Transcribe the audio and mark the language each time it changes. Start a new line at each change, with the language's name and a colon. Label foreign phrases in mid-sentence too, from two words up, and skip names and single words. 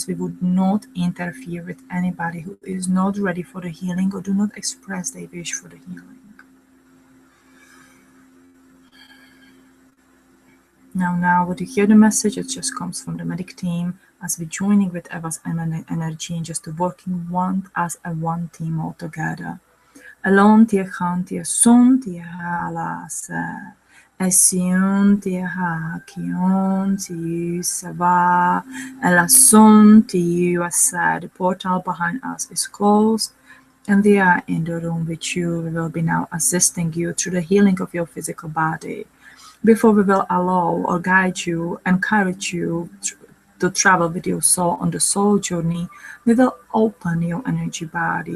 English: We would not interfere with anybody who is not ready for the healing or do not express their wish for the healing. Now, when you hear the message, it just comes from the medic team as we're joining with Eva's energy and just working as a one team all together. Alon tia khan tia sun tia halas, esion tia ha kion tiu sava, ela sun tiu asa. The portal behind us is closed, and we are in the room with you. We will be now assisting you through the healing of your physical body. Before we will allow or guide you, encourage you to travel with your soul on the soul journey, we will open your energy body.